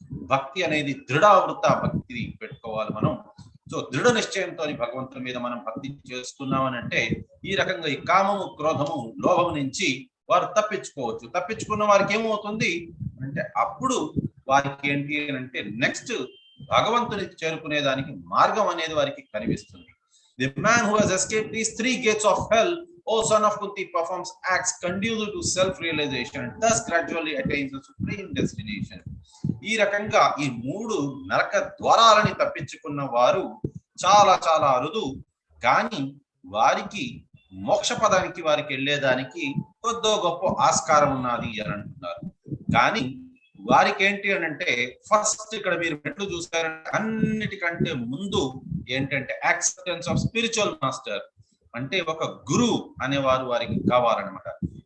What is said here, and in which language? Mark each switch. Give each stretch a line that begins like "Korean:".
Telugu: భక్తి అనేది దృఢావృత భక్తి పెట్టుకోవాలి మనం. సో దృఢ నిశ్చయంతో భగవంతుని మీద మనం భక్తి చేస్తున్నామనంటే ఈ రకంగా ఈ కామము, క్రోధము, లోభము నుంచి వారు తప్పించుకోవచ్చు. తప్పించుకున్న వారికి ఏమవుతుంది అంటే అప్పుడు వారికి ఏంటి అని అంటే నెక్స్ట్ భగవంతుని చేరుకునే దానికి మార్గం అనేది వారికి కనిపిస్తుంది.
English: The man who has escaped these 3 gates of hell, O son of Kunti, performs acts conducive to self-realization and thus gradually attains the supreme destination.
Telugu: ఈ రకంగా ఈ 3 నరక ద్వారాలని తప్పించుకున్న వారు చాలా చాలా అరుదు. కానీ వారికి మోక్ష పదానికి వారికి వెళ్ళేదానికి కొద్దో గొప్ప ఆస్కారం ఉన్నది అని అంటున్నారు. కానీ వారికి ఏంటి అని అంటే ఫస్ట్ ఇక్కడ మీరు మెట్లు చూస్తారంటే అన్నిటికంటే ముందు ఏంటంటే
English: acceptance of spiritual master
Telugu: అంటే ఒక గురువు అనేవారు వారికి కావాలన్నమాట.